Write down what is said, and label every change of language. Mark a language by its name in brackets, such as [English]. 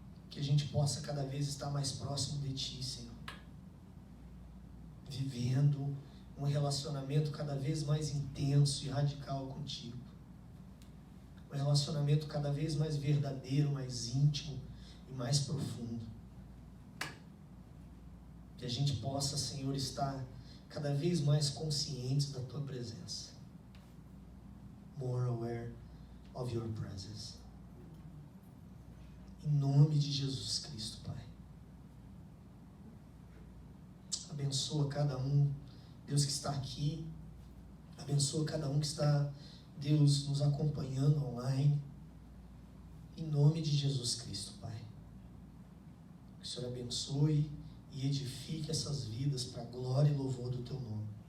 [Portuguese] Que a gente possa cada vez estar mais próximo de Ti, Senhor. Vivendo um relacionamento cada vez mais intenso e radical contigo. Um relacionamento cada vez mais verdadeiro, mais íntimo e mais profundo. Que a gente possa, Senhor, estar cada vez mais conscientes da Tua presença. [English] More aware of Your presence. [Portuguese] Em nome de Jesus Cristo, Pai. Abençoa cada um, Deus, que está aqui. Abençoa cada um que está, Deus, nos acompanhando online. Em nome de Jesus Cristo, Pai. Que o Senhor abençoe e edifique essas vidas para a glória e louvor do Teu nome.